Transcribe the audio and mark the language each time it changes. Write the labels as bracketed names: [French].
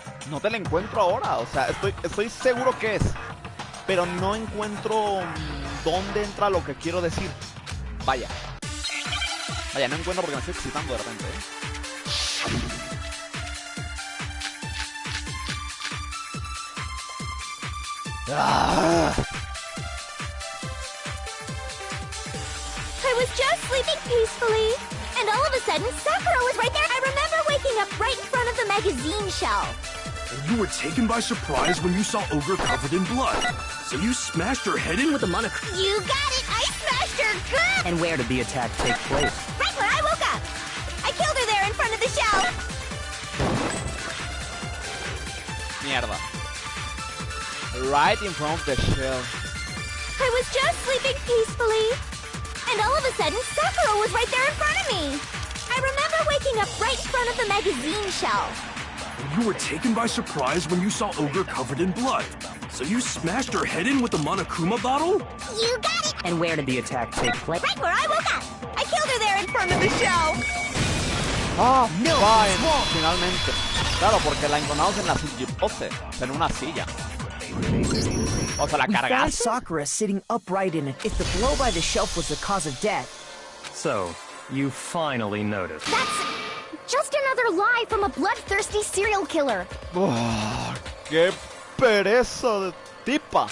[Spanish] No te la encuentro ahora, o sea, estoy seguro que es, pero no encuentro dónde entra lo que quiero decir. Vaya, no encuentro porque me estoy excitando de repente, Ah. [English] I was just sleeping peacefully, and all of a sudden, Sakura was right there. I remember waking up right in front of the magazine shelf. And you were taken by surprise when you saw Ogre covered in blood. So you smashed her head in with a monochrome. You got it! I smashed her good! And where did the attack take place? Right where I woke up! I killed her there in front of the shelf! [Spanish] Mierda. [English] Right in front of the shelf. I was just sleeping peacefully, and all of a sudden, Sakura was right there in front of me. I remember waking up right in front of the magazine shelf. And you were taken by surprise when you saw Ogre covered in blood. So you smashed her head in with the Monokuma bottle? You got it! And where did the attack take place? Right where I woke up! I killed her there in front of the shelf! [Spanish] Ah, no, fine, finalmente. Claro, porque la encontramos en la silla, en una silla. O sea, la [English] We found [Spanish] cargaste. [English] Sakura sitting upright in it. If the blow by the shelf was the cause of death, So, you finally noticed. That's just another lie from a bloodthirsty serial killer. [Spanish] Oh, qué pereza de tipa.